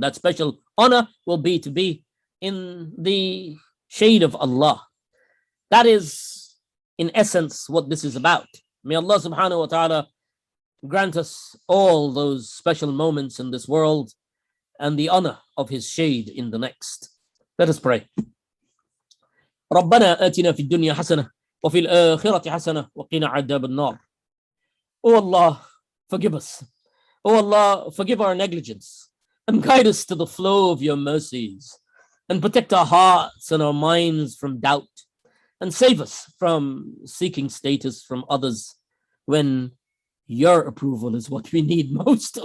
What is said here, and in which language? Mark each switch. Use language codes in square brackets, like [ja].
[en] That special honor will be to be in the shade of Allah. That is, in essence, what this is about. May Allah subhanahu wa ta'ala grant us all those special moments in this world and the honor of his shade in the next. Let us pray. [ar] ربنا آتنا في الدنيا حسنة وفي الآخرة حسنة وقنا عذاب النار. [en] Oh Allah, forgive us. Oh Allah, forgive our negligence and guide us to the flow of your mercies and protect our hearts and our minds from doubt and save us from seeking status from others when your approval is what we need most.